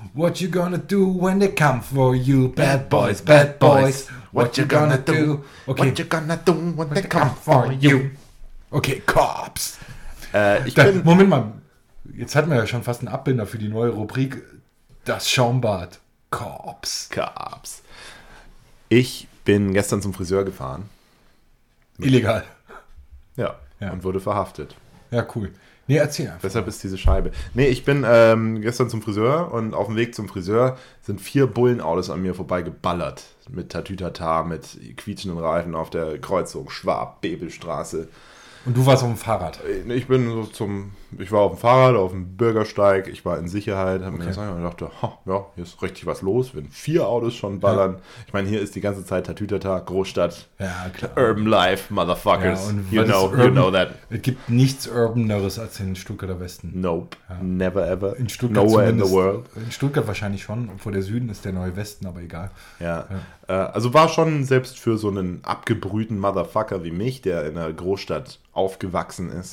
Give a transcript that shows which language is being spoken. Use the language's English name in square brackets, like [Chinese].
[English] What you gonna do when they come for you? Bad boys, bad boys. What you gonna do? Okay. What you gonna do when they come for you? Okay, Cops. [German] Moment mal. Jetzt hatten wir ja schon fast einen Abbinder für die neue Rubrik. Das Schaumbad. Cops. Ich bin gestern zum Friseur gefahren. Illegal. Ja, ja. Und wurde verhaftet. Ja, cool. Nee, erzähl einfach. Deshalb ist diese Scheibe. Nee, ich bin gestern zum Friseur und auf dem Weg zum Friseur sind 4 Bullenautos an mir vorbei geballert. Mit Tatütata, mit quietschenden Reifen auf der Kreuzung Schwab-Bebelstraße. Und du warst auf dem Fahrrad? Ich war auf dem Fahrrad, auf dem Bürgersteig, ich war in Sicherheit, habe mir gesagt und dachte, ja, hier ist richtig was los, wenn 4 Autos schon ballern. Ja. Ich meine, hier ist die ganze Zeit Tatütata, Großstadt, ja, klar. [English] Urban Life, Motherfuckers, ja, you know that. [German] Es gibt nichts Urbaneres als in Stuttgarter Westen. [English] Nope, ja. Never ever, in Stuttgart nowhere in the world. [German] In Stuttgart wahrscheinlich schon, obwohl der Süden ist der neue Westen, aber egal. Ja. Also war schon selbst für so einen abgebrühten Motherfucker wie mich, der in einer Großstadt aufgewachsen ist,